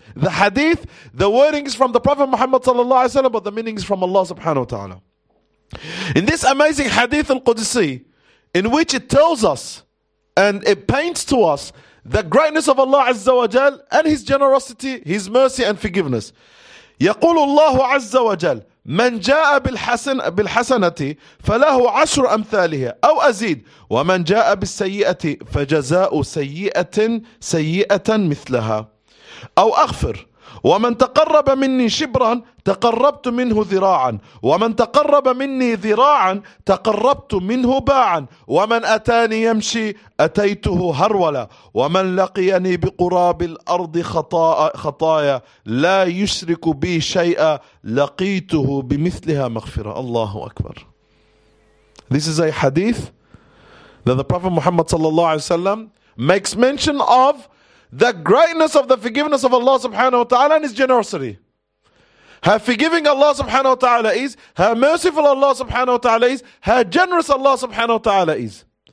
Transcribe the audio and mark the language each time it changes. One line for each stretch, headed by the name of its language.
English: The hadith, the wording is from the Prophet Muhammad sallallahu alaihi wasallam, but the meaning is from Allah subhanahu wa ta'ala. In this amazing hadith al-Qudsi, in which it tells us and it paints to us the greatness of Allah azza wa jal and His generosity, His mercy and forgiveness.
Arabic: يقول الله عز وجل من جاء بالحسنة فله عشر أمثالها أو أزيد ومن جاء بالسيئة فجزاء سيئة سيئة مثلها أو أغفر ومن تقرب مني شبرا تقربت منه ذراعا ومن تقرب مني ذراعا تقربت منه باعا ومن أتاني يمشي أتيته هرولا ومن لقيني بقراب الأرض خطايا لا يشرك بي شيئا لقيته بمثلها مغفرة. الله أكبر.
English: This is a hadith that the Prophet Muhammad sallallahu alaihi wasallam makes mention of the greatness of the forgiveness of Allah subhanahu wa ta'ala and His generosity. How forgiving Allah subhanahu wa ta'ala is, how merciful Allah subhanahu wa ta'ala is, how generous Allah subhanahu wa ta'ala is.